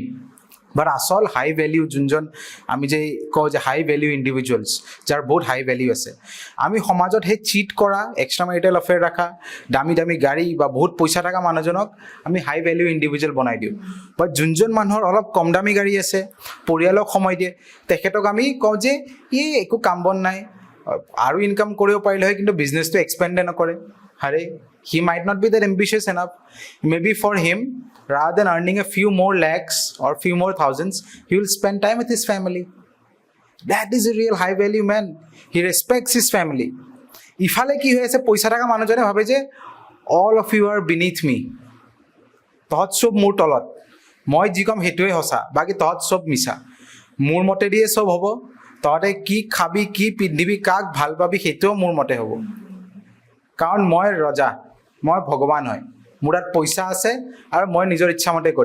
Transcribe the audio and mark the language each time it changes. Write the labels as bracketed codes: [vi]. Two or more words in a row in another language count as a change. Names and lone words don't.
[as] বাট আচল [en] high value [as] যোনজন আমি যে কওঁ যে [en] high value individuals, [as] যাৰ বহুত [en] high value [as] আছে, আমি সমাজত সেই চিট কৰা, [en] extra marital affair [as] ৰাখা, দামী দামী গাড়ী বা বহুত পইচা থকা মানুহজনক আমি [en] high value individual [as] বনাই দিওঁ। বাট যোনজন মানুহৰ অলপ কম দামী গাড়ী আছে, পৰিয়ালক সময় দিয়ে, তেখেতক আমি কওঁ যে ই একো কাম বন নাই, আৰু ইনকাম কৰিব পাৰিলে হয় কিন্তু বিজনেছটো এক্সপেণ্ডে নকৰে। [en] আৰে he might not be that ambitious enough. Maybe for him, rather than earning a few more lakhs or few more thousands, he will spend time with his family. That is a real high value man. He respects his family. [as] ইফালে কি হৈ আছে, পইচা থকা মানুহজনে ভাবে যে [en] all of you are beneath me. [as] তহঁত চব মোৰ তলত, মই যি ক'ম সেইটোৱে সঁচা, বাকী তহঁত চব মিছা, মোৰ মতে দিয়ে চব হ'ব, তহঁতে কি খাবি কি পিন্ধিবি কাক ভাল পাবি সেইটোও মোৰ মতে হ'ব, কাৰণ মই ৰজা, মই ভগৱান হয়, মোৰ তাত পইচা আছে আৰু মই নিজৰ ইচ্ছামতে কৰিম।